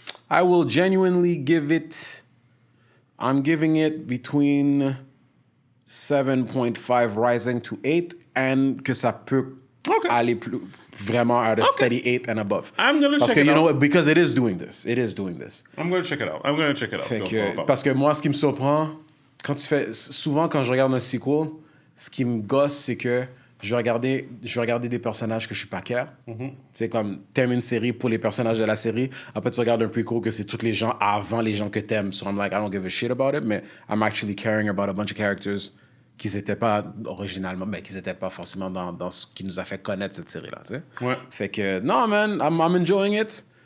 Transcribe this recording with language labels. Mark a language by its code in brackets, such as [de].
[en] I will genuinely give it... I'm giving it between 7.5 rising to 8 and [fr] que ça peut aller plus... [en] Vraiment at a steady 8 and above. I'm gonna check it out. [fr] Parce que, [en] you know what, because it is doing this. I'm gonna check it out. [fr] Fait que, parce que moi, ce qui me surprend, souvent quand je regarde un sequel, ce qui me gosse, c'est que je vais regarder des personnages que je suis pas care. Tu sais, comme, t'aimes une série pour les personnages de la série, après tu regardes un prequel que c'est tous les gens avant les gens que t'aimes. [en] So I'm like, I don't give a shit about it, mais I'm actually caring about a bunch of characters [fr] qui n'étaient pas originalement, mais qui n'étaient pas forcément dans ce qui nous a fait connaître cette série-là, tu sais. Ouais. Fait que, non, [en] man, I'm enjoying it.